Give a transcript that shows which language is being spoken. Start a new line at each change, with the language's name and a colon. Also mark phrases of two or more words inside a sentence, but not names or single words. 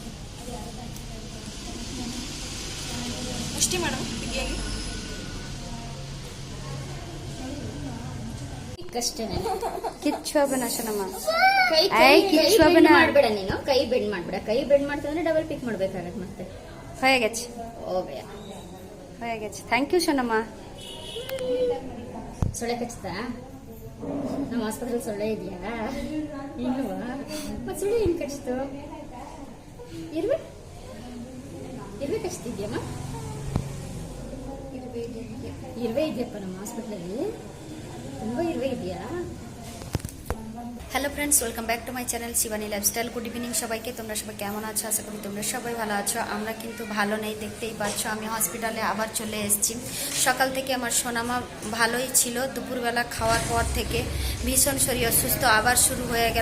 Kannada: ಮುಷ್ಟಿ ಮಾಡು ಬಿಗಿಯಾಗಿ. ಅಷ್ಟೇನೆ. ಕಿಚ್ಚೋಬನ ಶನಮ್ಮ ಕೈ ಬೆಂಡ್ ಮಾಡ್ಬೇಡ ನೀನು, ಕೈ ಬೆಂಡ್ ಮಾಡ್ಬೇಡ. ಕೈ ಬೆಂಡ್ ಮಾಡ್ತಂದ್ರೆ
English: double pick
Kannada: ಮಾಡ್ಬೇಕಾಗತ್ತೆ ಮತ್ತೆ.
Bangla: হয়ে গেছে
Kannada: ಹೋಗ್ಯಾ
Bangla: হয়ে গেছে.
English: thank you
Kannada: ಶನಮ್ಮ. ಸೊಳ್ಳೆ ಕಚ್ತಾ? ನಮ್ಮ ಆಸ್ಪತ್ರೆಯಲ್ಲಿ ಸೊಳ್ಳೆ ಇದೆಯಾ? ಇಲ್ವಾ? ಮತ್ತೆ ಸೊಳ್ಳೆ ಏನ್ ಕಚ್ತು? ಇರುವೆ ಕಚ್ತಿದ್ಯಮ್ಮ? ಇರುವೆ ಇದೆಯಪ್ಪ ನಮ್ಮ ಆಸ್ಪತ್ರೆಯಲ್ಲಿ, ತುಂಬಾ ಇರುವೆ ಇದೆಯಾ?
English: Hello friends, welcome back to my channel Shivani Lifestyle. good evening
Bangla: সবাইকে। তোমরা সবাই কেমন আছো? আশা করি তোমরা সবাই ভালো আছো। আমরা কিন্তু ভালো নেই, দেখতেই পাচ্ছ। আমি হসপিটালে আবার চলে এসেছি। সকাল থেকে আমার সোনামা ভালোই ছিল, দুপুরবেলা খাওয়ার পর থেকে ভীষণ শরীর অসুস্থ আবার শুরু হয়ে গেল।